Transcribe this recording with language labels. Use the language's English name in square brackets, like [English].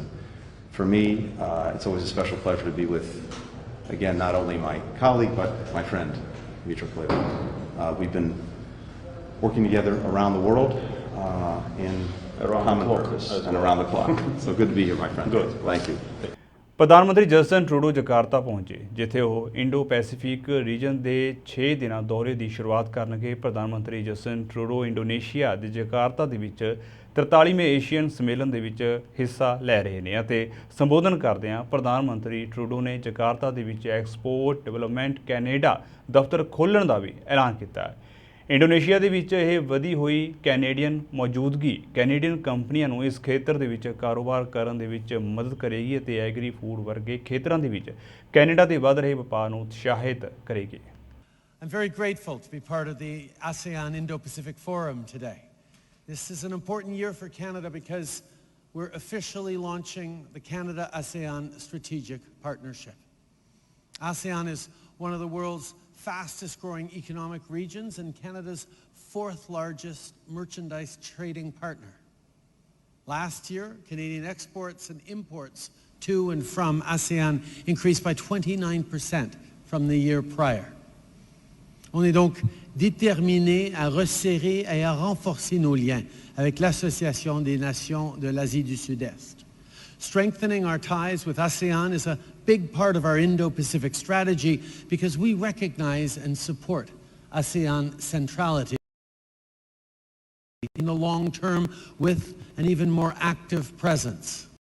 [English] And for me, it's always a special pleasure to be with, again, not only my colleague, but my friend, Dmytro Kuleba. We've been working together around the world in common purpose and around the clock. So good to be here, my friend. Good. Thank you. [Punjabi] ਪ੍ਰਧਾਨ ਮੰਤਰੀ Justin Trudeau Jakarta ਪਹੁੰਚੇ, ਜਿੱਥੇ ਉਹ Indo Pacific reason ਦੇ 6 ਦਿਨਾਂ ਦੌਰੇ ਦੀ ਸ਼ੁਰੂਆਤ ਕਰਨਗੇ। ਪ੍ਰਧਾਨ ਮੰਤਰੀ ਜਸਟਿਨ ਟਰੂਡੋ ਇੰਡੋਨੇਸ਼ੀਆ ਦੇ ਜਕਾਰਤਾ ਦੇ ਵਿੱਚ 43ਵੇਂ ਏਸ਼ੀਅਨ ਸੰਮੇਲਨ ਦੇ ਵਿੱਚ ਹਿੱਸਾ ਲੈ ਰਹੇ ਨੇ ਅਤੇ ਸੰਬੋਧਨ ਕਰਦਿਆਂ ਪ੍ਰਧਾਨ ਮੰਤਰੀ ਟਰੂਡੋ ਨੇ ਜਕਾਰਤਾ ਦੇ ਵਿੱਚ ਐਕਸਪੋਰਟ ਡਿਵੈਲਪਮੈਂਟ ਕੈਨੇਡਾ ਦਫ਼ਤਰ ਖੋਲ੍ਹਣ ਦਾ ਵੀ ਐਲਾਨ ਕੀਤਾ। ਇੰਡੋਨੇਸ਼ੀਆ ਦੇ ਵਿੱਚ ਇਹ ਵਧੀ ਹੋਈ ਕੈਨੇਡੀਅਨ ਮੌਜੂਦਗੀ ਕੈਨੇਡੀਅਨ ਕੰਪਨੀਆਂ ਨੂੰ ਇਸ ਖੇਤਰ ਦੇ ਵਿੱਚ ਕਾਰੋਬਾਰ ਕਰਨ ਦੇ ਵਿੱਚ ਮਦਦ ਕਰੇਗੀ ਅਤੇ ਐਗਰੀ ਫੂਡ ਵਰਗੇ ਖੇਤਰਾਂ ਦੇ ਵਿੱਚ ਕੈਨੇਡਾ ਦੇ ਵੱਧ ਰਹੇ ਵਪਾਰ ਨੂੰ ਉਤਸ਼ਾਹਿਤ ਕਰੇਗੀ। [English] I'm very grateful to be part of the ASEAN Indo-Pacific Forum today. This is an important year for Canada because we're officially launching the Canada-ASEAN Strategic Partnership. ASEAN is one of the world's fastest growing economic regions and Canada's 4th largest merchandise trading partner. Last year, Canadian exports and imports to and from ASEAN increased by 29% from the year prior. [French] On est donc déterminé à resserrer et à renforcer nos liens avec l'Association des Nations de l'Asie du Sud-Est. [English] Strengthening our ties with ASEAN is a big part of our Indo-Pacific strategy because we recognize and support ASEAN centrality in the long term with an even more active presence.